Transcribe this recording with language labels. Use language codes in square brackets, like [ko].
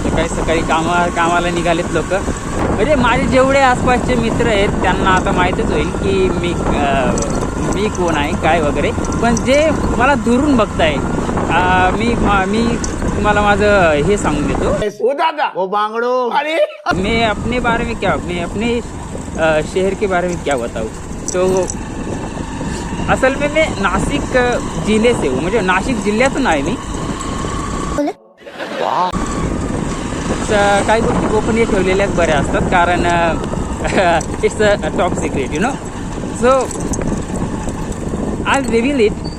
[mr] सकाळी कामाला निघालेत लोक. म्हणजे माझे जेवढे आसपासचे मित्र आहेत त्यांना आता माहीतच होईल की मी कोण आहे, काय वगैरे. पण जे मला दुरून बघताय, मी तुम्हाला माझं हे सांगून देतो. ओ दादा, ओ बांगड़ो, अरे [hi] मैं अपने शहर के बारे में क्या बताऊँ. तो असल में मैं नाशिक जिले से हूँ, [mr] म्हणजे नाशिक जिल्ह्यातून आहे मी. काही गोष्टी गोपनीय ठेवलेल्या बऱ्या असतात, कारण [en] It's a top secret, so I reveal it.